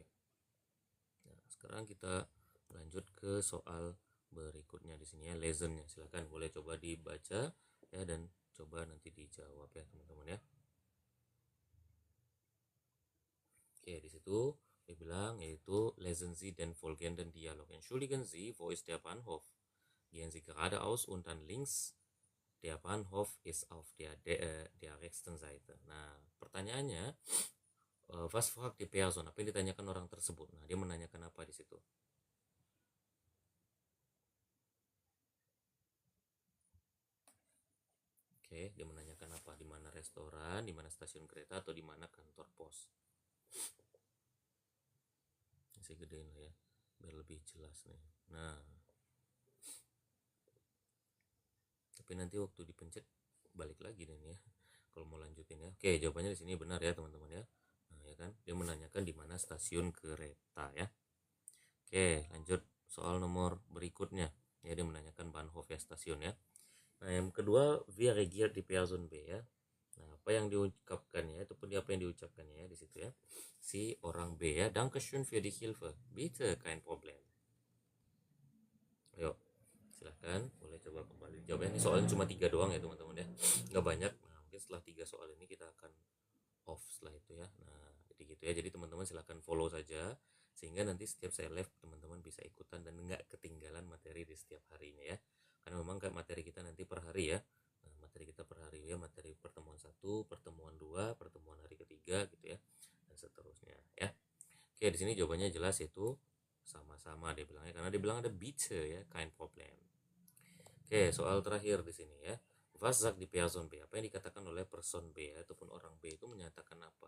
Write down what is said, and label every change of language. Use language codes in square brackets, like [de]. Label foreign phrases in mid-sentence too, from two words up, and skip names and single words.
[id] Nah, sekarang kita lanjut ke soal berikutnya di sini ya, lessonnya. Silahkan boleh coba dibaca ya dan coba nanti dijawab ya teman-teman ya. Oke, di situ dia bilang yaitu [de] lesen Sie den folgenden Dialog. Entschuldigen Sie, wo ist der Bahnhof? Gehen Sie geradeaus und dann links. Der Bahnhof ist auf der rechten Seite. [id] Nah, pertanyaannya [de] was fragt die Person? [id] Apa yang ditanyakan orang tersebut? Nah, dia menanyakan apa di situ? Oke, dia menanyakan apa? Di mana restoran, di mana stasiun kereta, atau di mana kantor pos? Saya gedein lah ya, biar lebih jelas nih. Nah, tapi nanti waktu dipencet balik lagi nih ya. Kalau mau lanjutin ya. Oke, jawabannya di sini benar ya teman-teman ya. Nah, ya kan, dia menanyakan di mana stasiun kereta ya. Oke, lanjut soal nomor berikutnya. Ya, dia menanyakan Bahnhof ya, stasiun ya. Nah, yang kedua, [de] wie reagiert die Person B ya. [id] Nah, apa yang diucapkannya ataupun apa yang diucapkannya ya di situ ya. Si orang B ya, [de] Dankeschön für die Hilfe. Bitte, kein Problem. [id] Ayo, silahkan boleh coba kembali jawabnya. Ini soalnya cuma 3 doang ya teman-teman ya, nggak banyak. Nah mungkin setelah 3 soal ini kita akan off setelah itu ya. Nah jadi gitu ya, jadi teman-teman silahkan follow saja sehingga nanti setiap saya live teman-teman bisa ikutan dan nggak ketinggalan materi di setiap harinya ya, karena memang kayak materi kita nanti per hari ya. Nah, materi kita per hari ya, materi pertemuan 1, pertemuan 2, pertemuan hari ketiga gitu ya, dan seterusnya ya. Oke, di sini jawabannya jelas, yaitu sama-sama dia bilangnya, karena dia bilang ada bitte ya, [de] kein Problem. [id] Oke, soal terakhir di sini ya. [de] Was sagt die Person B? [id] Apa yang dikatakan oleh person B ya, ataupun orang B itu menyatakan apa?